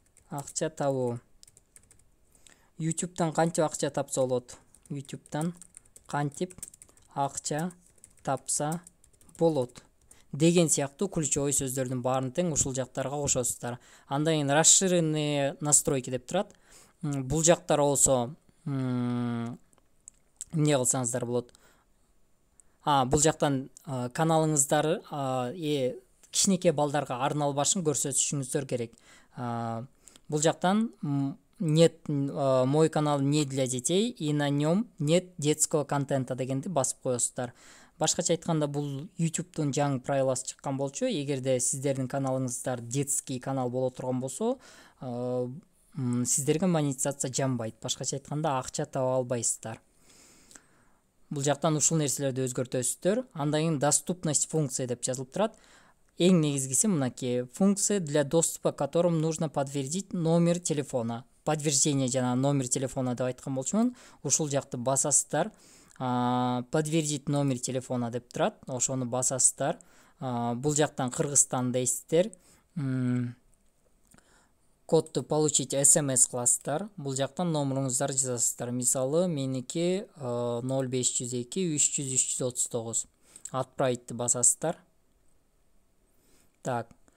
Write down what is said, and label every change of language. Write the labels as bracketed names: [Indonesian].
[Kyrgyz] Акча табуу. YouTube'дан кантип акча тапса болот? YouTube'дан кантип акча тапса болот деген сыяктуу ключевой сөздөрдүн баарын тең ушул жактарга кошосуздар. Андан кийин расширенные настройки деп турат. Бул жактар болсо эмне кылсаңыздар болот? Бул жактан каналыңыздар кичинекей балдарга арналбашын көрсөтүшүңүздөр керек. Бул жактан [Russian] нет, мой канал не для детей, и на нем нет детского контента [Kyrgyz] дегенди басып коесуздар. Башкача айтканда бул YouTube'дун жаңы правиласы чыккан болчу. Эгерде сиздердин каналыңыздар детский канал боло турган болсо, сиздерге монетизация жанбайт. Башкача айтканда акча таба албайсыздар. Бул жактан ушул нерселерди өзгөртөсүздөр. Андан кийин доступность функции деп жазылып турат. Эң негизгиси мынакей [Russian] функция, для доступа к которым нужно подтвердить номер телефона. [Kyrgyz] Подтверждение жана номер телефона деп айткан болчумун. Ушул жакты басасыздар. Подтвердить номер телефона деп турат. Ошону басасыздар. Бул жактан Кыргызстан дейсиздер. Кодду получить SMS кыласыздар. Бул жактан номеруңуздар жазасыздар. Мисалы меники 0502 300 339. Отправить басасыздар. Так.